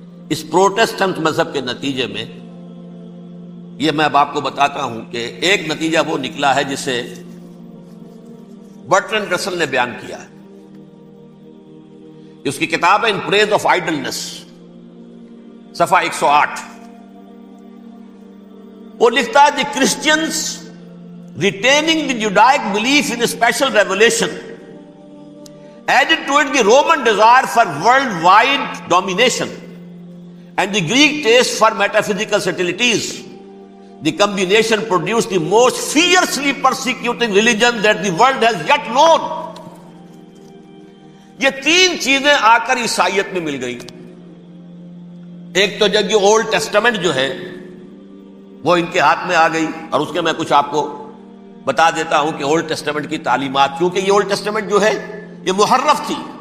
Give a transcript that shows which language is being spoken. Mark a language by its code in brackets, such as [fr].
[ur] اس Protestant مذہب کے نتیجے میں یہ میں اب آپ کو بتاتا ہوں کہ ایک نتیجہ وہ نکلا ہے جسے برٹرنڈ رسل نے بیان کیا ہے. اس کی کتاب ہے ان پریز آف آئیڈلنس، صفحہ 108. وہ لکھتا ہے [en] The Christians retaining the Judaic belief in special revelation added to it the Roman desire for worldwide domination and the Greek taste for metaphysical subtleties. The combination produced the most fiercely persecuting religion that the world has yet known. [ur] یہ تین چیزیں آ کر عیسائیت میں مل گئی. ایک تو جب یہ اولڈ ٹیسٹامنٹ جو ہے وہ ان کے ہاتھ میں آ گئی، اور اس کے میں کچھ آپ کو بتا دیتا ہوں کہ اولڈ ٹیسٹامنٹ کی تعلیمات، کیونکہ یہ اولڈ ٹیسٹامنٹ جو ہے یہ محرف تھی.